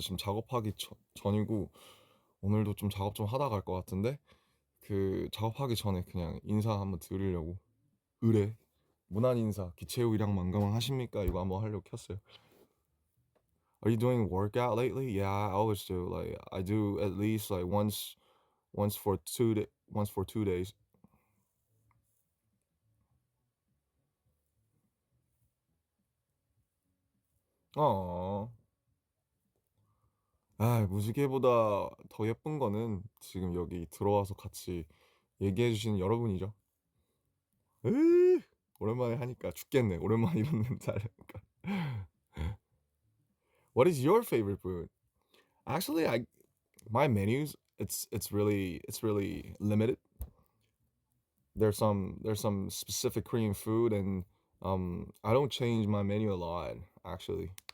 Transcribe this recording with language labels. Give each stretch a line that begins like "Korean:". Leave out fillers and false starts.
Korean: 지금 작업하기 전이고 오늘도 좀 작업 좀 하다 갈 것 같은데 그 작업하기 전에 그냥 인사 한번 드리려고 의뢰 무난 인사 기체후 일양 만감한 하십니까 이거 한번 하려고 켰어요.
English: Are you doing workout lately? Yeah, I always do. Like I do at least like once for 2 days. 어.
Korean: 아, 무지개보다 더 예쁜 거는 지금 여기 들어와서 같이 얘기해 주시는 여러분이죠. 으, 오랜만에 하니까 죽겠네. 오랜만에 이런 멘트 하려니까.
English: What is your favorite food? Actually, I my menus it's really limited. There's some specific Korean food and I don't change my menu a lot actually.